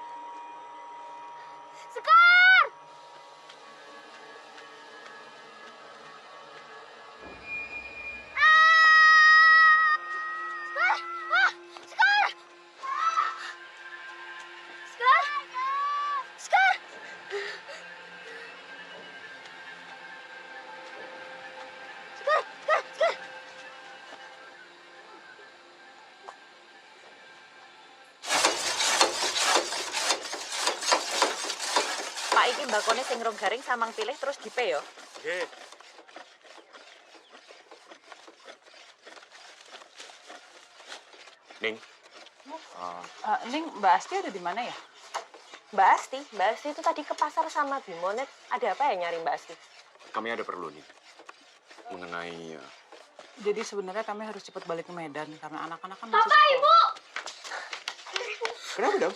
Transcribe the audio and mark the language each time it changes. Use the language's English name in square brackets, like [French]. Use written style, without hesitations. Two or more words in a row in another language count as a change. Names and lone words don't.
[Javanese] Skar. Skar! Ah! Skar! Skar! Skar! Skar! Pak, iki mbakone sing rong garing samang pilih terus dipe yo. Nggih. Ning. [Indonesian] Ning, Mbak Asti ada di mana ya? Mbak Asti itu tadi ke pasar sama Bimonet. Ada apa ya nyari Mbak Asti? Kami ada perlu nih. Mengenai... Jadi sebenarnya kami harus cepat balik ke Medan karena anak-anak kan masih Papa, sekolah. Ibu! Kenapa dong?